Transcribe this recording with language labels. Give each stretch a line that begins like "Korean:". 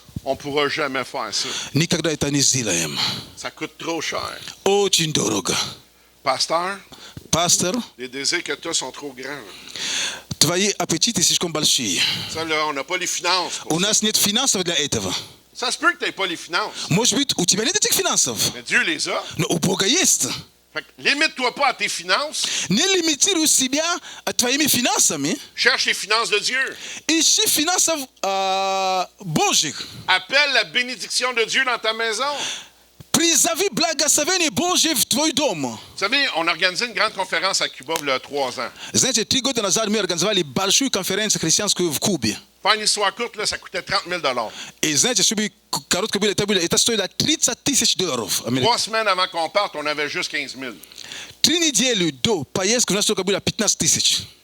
French: On ne pourra jamais faire ça.
Russian: Никогда это не сделаем.
French: Ça coûte trop cher.
Russian: Очень дорого.
French: Pasteur,
Russian: Пастор,
French: les désirs que tu as sont trop grands.
Russian: твои аппетиты слишком большие.
French: Ça, là, on n'a pas les finances. pour
Russian: нас нет финансов для этого.
French: Ça se peut que tu n'aies pas les finances,
Russian: Может быть, у тебя нет этих финансов,
French: mais Dieu les a.
Russian: но у Бога есть.
French: Fait que limite-toi pas à tes finances,
Russian: Не лимитируй себя твоими финансами.
French: cherche les finances de Dieu.
Russian: Ищи финансов Божьих.
French: Appelle la bénédiction de Dieu dans ta maison.
Russian: Призови благословение Божье в твой дом.
French: Vous savez, on a organisé une grande conférence à Cuba il y a 3 ans.
Russian: Знаете, 3 года назад мы организовали большую конференцию христианскую в Кубе.
French: Faire une histoire courte, là, ça coûtait 30 000
Russian: И знаете, чтобы коротко было, это стоило $30 000
French: 3 semaines avant qu'on parte, on avait juste 15 000.
Russian: 3 do поездку в нашу было 15 000.